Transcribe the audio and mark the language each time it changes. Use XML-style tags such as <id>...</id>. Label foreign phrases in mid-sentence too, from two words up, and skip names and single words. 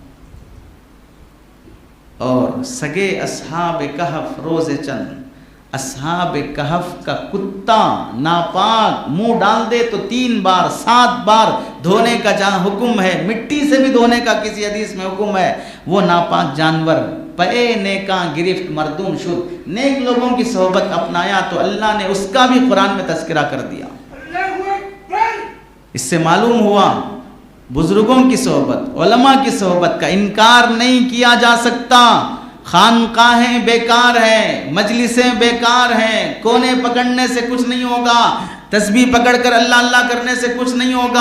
<ur>اور</ur> <fa>سگے اصحاب کہف روز چند،</fa> <ur>اصحاب کہف کا کتا ناپاک منہ ڈال دے تو 3 بار 7 بار دھونے کا جہاں حکم ہے، مٹی سے بھی دھونے کا کسی حدیث میں حکم ہے، وہ ناپاک جانور</ur> <fa>پے نیکاں گرفت مردوم شد.</fa> <ur>نیک لوگوں کی صحبت اپنایا تو اللہ نے اس کا بھی قرآن میں تذکرہ کر دیا.</ur> <ar>اللہ اکبر.</ar> <ur>اس سے معلوم ہوا بزرگوں کی صحبت، علماء کی صحبت کا انکار نہیں کیا جا سکتا. خانقاہیں بیکار ہیں، مجلسیں بیکار ہیں، کونے پکڑنے سے کچھ نہیں ہوگا، تسبیح پکڑ کر اللہ اللہ کرنے سے کچھ نہیں ہوگا.</ur>